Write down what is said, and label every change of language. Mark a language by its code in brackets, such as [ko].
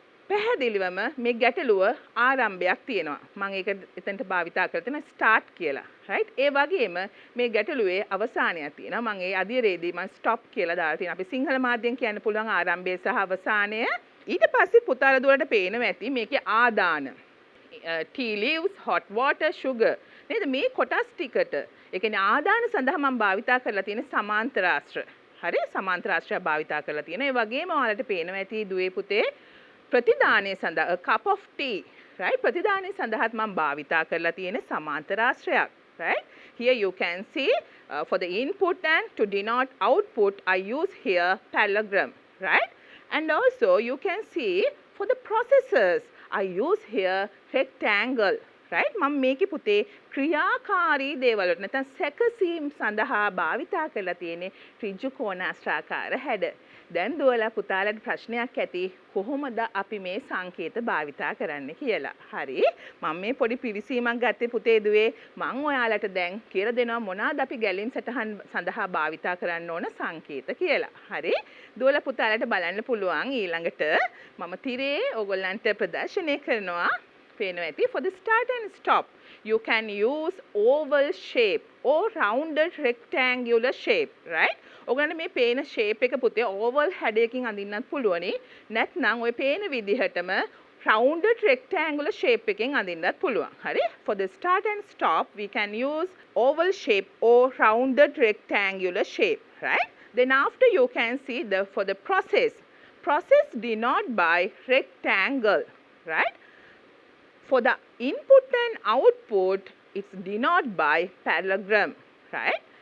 [si] පැහැදිලිවම මේ ගැටලුව ආරම්භයක් තියෙනවා. මම ඒක එතනට භාවිතා කරලා තියෙනවා start කියලා. right? ඒ වගේම මේ ගැටලුවේ අවසානයක් තියෙනවා. මම ඒ අදියරේදී මම stop කියලා දාලා තියෙනවා. අපි සිංහල මාධ්‍යයෙන් කියන්න පුළුවන් ආරම්භය සහ අවසානය. ඊට පස්සේ පුතාලා දුවලට පේනවා ඇති මේකේ ආදාන. [en] tea leaves, hot water, sugar. [si] නේද? මේ කොටස් ටිකට ඒ කියන්නේ ආදාන සඳහා මම භාවිතා කරලා තියෙන සමාන්තර ආශ්‍ර. හරි? සමාන්තර ආශ්‍රය භාවිතා කරලා තියෙනවා. ඒ වගේම ඔයාලට පේනවා ඇති දුවේ පුතේ ප්‍රතිදානය සඳහා [en] a cup of tea, right? [si] ප්‍රතිදානය සඳහාත් මම භාවිතා කරලා තියෙන සමාන්තර ආශ්‍රයක්. [en] Right? Here you can see for the input and to denote output I use here parallelogram, right? And also you can see for the processes I use here rectangle, right? [si] මම මේකේ පුතේ ක්‍රියාකාරී දේවල් වලට නැත්නම් සැකසීම් සඳහා භාවිතා කරලා තියෙන්නේ ඍජු කෝණාශ්‍රාකාර හැඩ. දැන් දුවලා පුතාලට ප්‍රශ්නයක් ඇති කොහොමද අපි මේ සංකේත භාවිතා කරන්න කියලා. හරි. මම මේ පොඩි පිළිසීමක් ගත්තේ පුතේ දුවේ. මම ඔයාලට දැන් කියලා දෙනවා මොනවාද අපි ගැලීම් සටහන් සඳහා භාවිතා කරන්න ඕන සංකේත කියලා. හරි. දුවලා පුතාලට බලන්න පුළුවන් ඊළඟට මම තිරේ ඕගොල්ලන්ට ප්‍රදර්ශනය කරනවා. පේනවා ඇති [en] for the start and stop you can use oval shape or rounded rectangular shape, right? [si] ඔයගොල්ලන්ට මේ පේන shape එක පුතේ oval හැඩයකින් අඳින්නත් පුළුවනි. නැත්නම් ඔය පේන විදිහටම [en] rounded rectangular shape [si] එකෙන් අඳින්නත් පුළුවන්. හරි? [en] For the start and stop we can use oval shape or rounded rectangular shape, right? Then after you can see for the process denoted by rectangle, right? For the input and output, it's denoted by parallelogram, right?